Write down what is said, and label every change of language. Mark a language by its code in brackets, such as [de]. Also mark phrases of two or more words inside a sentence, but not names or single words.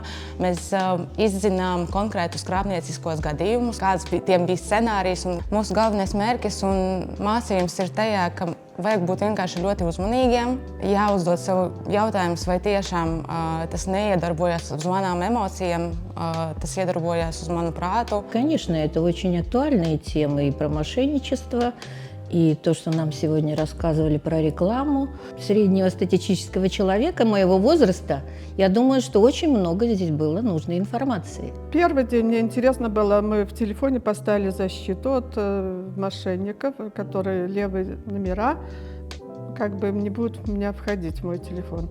[lv] Mēs izzinām konkrētus krāpnieciskos gadījumus, kāds tiem bija scenārijs. Un mūsu galvenais mērķis un mācījums ir tajā, ka vajag būt vienkārši ļoti uzmanīgiem, jāuzdod sev jautājumus, vai tiešām tas neiedarbojas uz manām emocijām, tas iedarbojas uz manu прātu. [ru] Конечно, это очень актуальные темы и про мошенничество, и то, что нам сегодня рассказывали про рекламу. Среднего статистического человека моего возраста, я думаю, что очень много здесь было нужной информации. Первый день мне интересно было, мы в телефоне поставили защиту от мошенников, которые левые номера, как бы не будут у меня входить в мой телефон.